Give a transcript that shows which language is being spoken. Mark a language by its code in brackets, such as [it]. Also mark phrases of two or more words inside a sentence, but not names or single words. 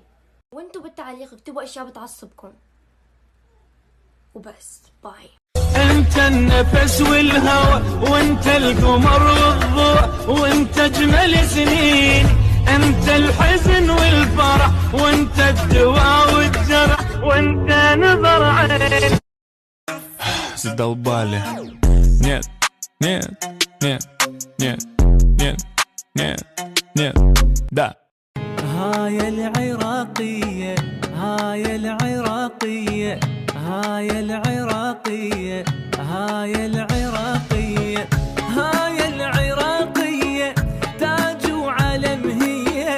[ar] وانتو بالتعليق اكتبوا اشياء بتعصبكم وبس. باي. انت النفس والهوى وانت القمر والضوء وانت اجمل سنين، انت الحزن والفرح وانت الدواء والجرح وانت نظر عين. [ru] задолбали. Нет, нет, нет, нет, нет, нет, нет, да. [ar] هاي العراقية، هاي العراقية، هاي العراقية، هاي العراقية، هاي العراقية، تاج وعلم هي.